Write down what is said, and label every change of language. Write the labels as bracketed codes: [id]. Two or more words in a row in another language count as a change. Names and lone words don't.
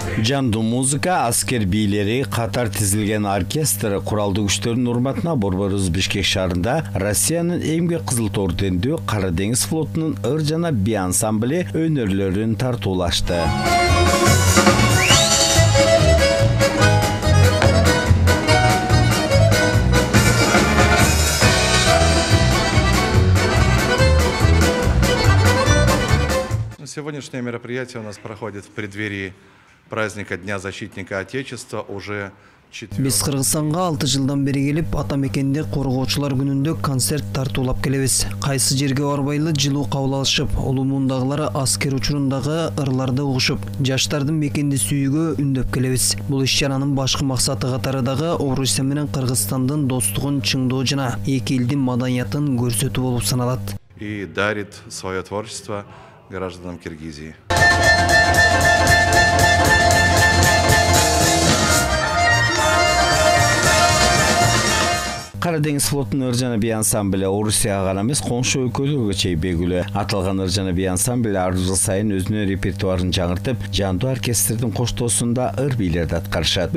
[ky] Жандуу музыка, аскер бийлери, катар тизилген оркестр куралдуу күчтөрдүн урматына Борборубуз Бишкек шаарында Россиянын эмгек кызыл ордендүү Кара деңиз флотунун ыр жана би ансамблі өнөрлөрүн тартуулашты. [ru] Сегодняшнее мероприятие у нас проходит в преддверии праздника Дня защитника Отечества уже 4. [ky] Биз Кыргызстанга 6 жылдан бери келип, ата мекенде коргоочулар күнүндө концерт тартуулап келебиз. Кайсы жерге барбайлы жылуу кабыл алышып, улумундагылары аскер учурундагы ырларды угушуп, жаштардын мекенди сүйүүгө үндөп келебиз. Бул иш-чаранын башкы максаты катары дагы Орусия менен Кыргызстандын достугун чыңдоо жана эки элдин маданиятын көрсөтүү болуп саналат. [ru] И дарит свое творчество гражданам Киргизии. [ky] Кара деңиз флотунун ыр жана би ансамблі Орусияга гана эмес, коңшу өлкөлөргө чейин белгилүү. Аталган ыр жана би ансамбль ар жыл сайын өзүнүн репертуарын жаңыртып, жандуу оркестрдин коштоосунда ыр бийлерди аткарышат.